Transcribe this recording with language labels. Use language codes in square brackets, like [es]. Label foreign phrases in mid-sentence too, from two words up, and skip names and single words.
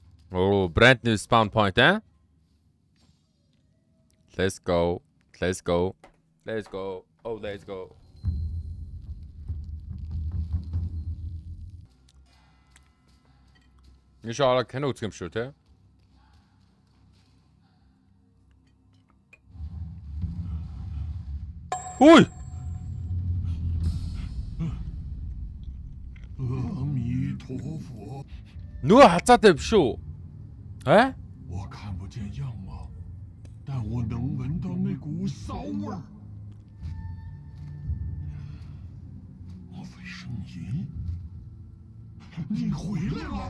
[en] Oh, brand new spawn point, eh? Let's go. Let's go. Let's go. Oh, let's go. Inşallah [mn] кино үзэх юм шүү, те? Ой! [zh] 阿弥陀佛， [mn] Нөгөө хацаатай биш үү? А? [zh] 我看不见样貌，但我能闻到那股骚味儿。莫非圣银？你回来了？